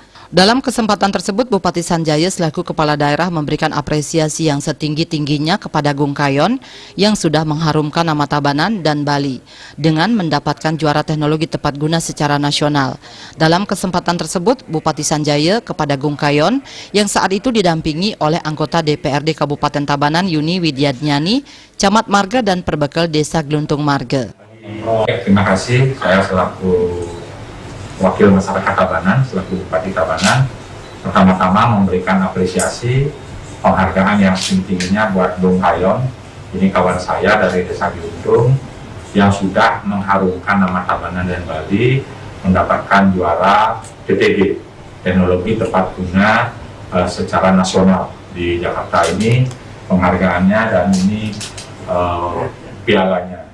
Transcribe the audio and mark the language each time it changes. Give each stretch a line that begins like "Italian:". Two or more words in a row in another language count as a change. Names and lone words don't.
Indonesian: Dalam kesempatan tersebut, Bupati Sanjaya selaku Kepala Daerah memberikan apresiasi yang setinggi-tingginya kepada Gungkayon yang sudah mengharumkan nama Tabanan dan Bali dengan mendapatkan juara teknologi tepat guna secara nasional. Dalam kesempatan tersebut, Bupati Sanjaya kepada Gungkayon yang saat itu didampingi oleh anggota DPRD Kabupaten Tabanan Yuni Widyadnyani, Camat Marga dan Perbekal Desa Geluntung Marge. Terima kasih, saya selaku Wakil Masyarakat Tabanan, selaku Bupati Tabanan, pertama-tama memberikan apresiasi penghargaan yang tinggi-tingginya buat Gungkayon. Ini kawan saya dari Desa Geluntung yang sudah mengharumkan nama Tabanan dan Bali, mendapatkan juara TTG, teknologi tepat guna secara nasional di Jakarta ini, penghargaannya dan ini pialanya.